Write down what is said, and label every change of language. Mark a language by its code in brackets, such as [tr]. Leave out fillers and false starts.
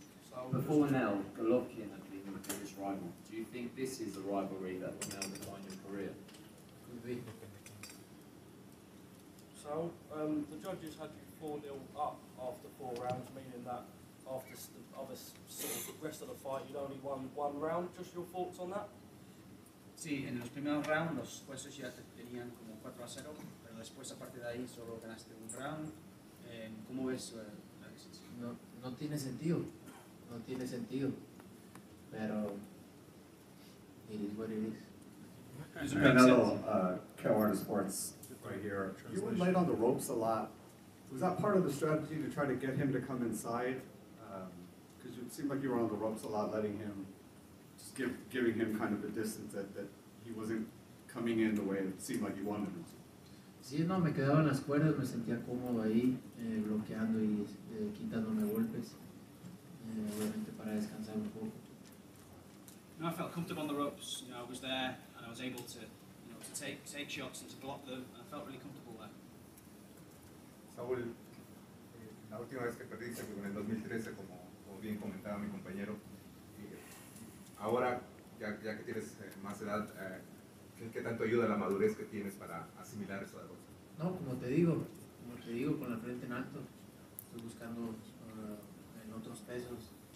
[en] So before now, Golovkin had been your biggest rival. Do you think this is the rivalry that will now define your career? Could be. So the judges had you 4-0 up after 4 rounds, meaning that after the rest of the fight you'd only won 1 round. Just your thoughts on that? [es] Sí, en los primeros rounds los jueces ya te tenían como 4-0, pero después, aparte de ahí, solo ganaste un round. ¿Cómo ves la decisión? No tiene sentido, no tiene sentido, pero [en] it is what it is. Canelo, Carolina Sports, right here. You were light on the ropes a lot. Was that part of the strategy to try to get him to come inside? Because it seemed like you were on the ropes a lot, letting him, just giving him kind of the distance that he wasn't coming in the way it seemed like you wanted him to. [es] Sí, no, me quedaba en las cuerdas, me sentía cómodo ahí, bloqueando y quitándome golpes, obviamente para descansar un poco. [en] No, I felt comfortable on the ropes. You know, I was there and I was able to, you know, to take shots and to block them. And I felt really comfortable there. [es] Saúl, la última vez que perdiste fue en el 2013, como bien comentaba mi compañero. Ahora, ya que tienes más edad, ¿qué tanto ayuda la madurez que tienes para asimilar esa derrota? No, como te digo, con la frente en alto, estoy buscando en otros pesos.